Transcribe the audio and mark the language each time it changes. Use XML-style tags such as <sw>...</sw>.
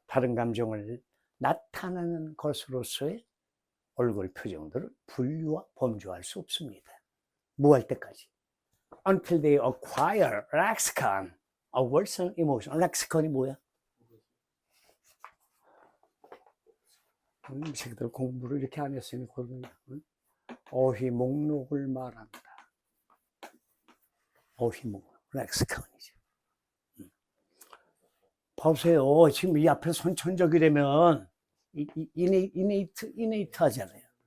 <ko>다른 감정을 나타내는 것으로서의 얼굴 표정들을 분류와 범주할 수 없습니다. 뭐 할 때까지?</ko> <en>Until they acquire lexicon of words and emotion.</en> <ko>렉시컨이 뭐야? 이 새끼들 공부를 이렇게 안 했으니 어휘 목록을 말한다. 어휘 목록, 렉시컨이죠. 보세요. 지금 이 앞에 선천적이라면 이네이트 하잖아요.</ko>